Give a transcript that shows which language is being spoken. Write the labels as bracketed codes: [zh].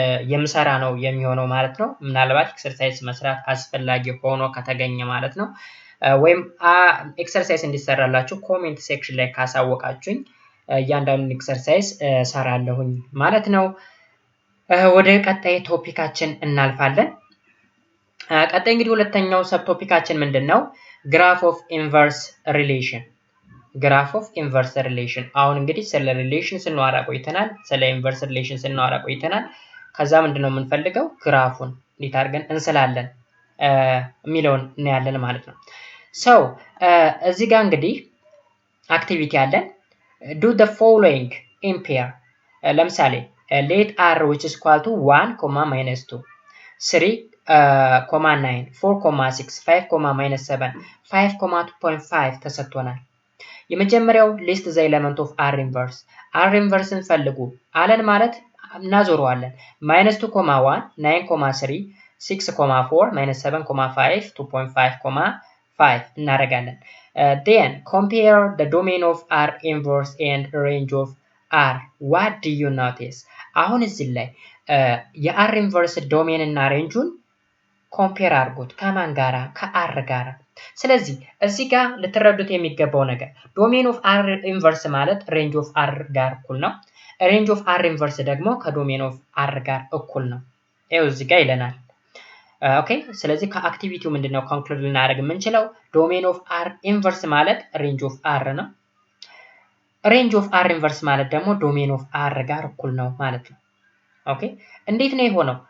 [am] የምሰራ ነው የሚሆነው ማለት ነው። ምናልባት ኤክሰርሳይዝ መስራት አስፈላጊ ሆኖ ከተገኘ ማለት ነው ወይም ኤክሰርሳይዝ እንዲሰራላችሁ ኮሜንት ሴክሽን ላይ ካሳወቃችሁኝ እያንዳንዱን ኤክሰርሳይዝ ሰራለሁኝ ማለት ነው። ወደ ቀጣይ ቶፒካችን እናልፋለን። ቀጣይ እንግዲህ ሁለተኛው ሰብ ቶፒካችን ምንድነው? ግራፍ ኦፍ ኢንቨርስ ሪሌሽን። ግራፍ ኦፍ ኢንቨርስ ሪሌሽን። አሁን እንግዲህ ስለ ሪሌሽን ስናወራ ቆይተናል፣ ስለ ኢንቨርስ ሪሌሽን ስናወራ ቆይተናል። ከዛ ምንድነው የምንፈልገው? ግራፉን እንዴት አድርገን እንስላለን የሚለውን እናያለን ማለት ነው። ሶ እዚህ ጋር እንግዲህ አክቲቪቲ አለን። [en] do the following in pair። [am] ለምሳሌ [en] let r which is equal to 1, -2 3, 9 4, 6 5, -7 5, 2.5 [am] ተሰጥቶናል። የመጀመሪያው list the element of r inverse። r inverse ፈልጉ አለን ማለት እናዞረዋለን። -2, 1 9, 3 6, 4 -7, 5 2.5, 5 እናደርጋለን። [en] then compare the domain of R inverse and range of R. What do you notice? [am] አሁን እዚህ ላይ የR inverse ዶሜን እና ሬንጁን ኮምፔር አድርጉት። ከማን ጋራ? ከR ጋራ። ስለዚህ እዚህ ጋር ልትረዱት የሚገባው ነገር ዶሜን ኦፍ አር ኢንቨርስ ማለት ሬንጅ ኦፍ አር ጋር እኩል ነው። ሬንጅ ኦፍ አር ኢንቨርስ ደግሞ ከዶሜን ኦፍ አር ጋር እኩል ነው። ይኸው እዚህ ጋር ይለናል። ኦኬ ስለዚህ ከአክቲቪቲው ምንድነው ኮንክሉድ ልናደርግ የምንችለው ዶሜን ኦፍ አር ኢንቨርስ ማለት ሬንጅ ኦፍ አር ነው። ሬንጅ ኦፍ አር ኢንቨርስ ማለት ደግሞ ዶሜን ኦፍ አር ጋር እኩል ነው ማለት ነው። ኦኬ እንዴት ነው የሆነው?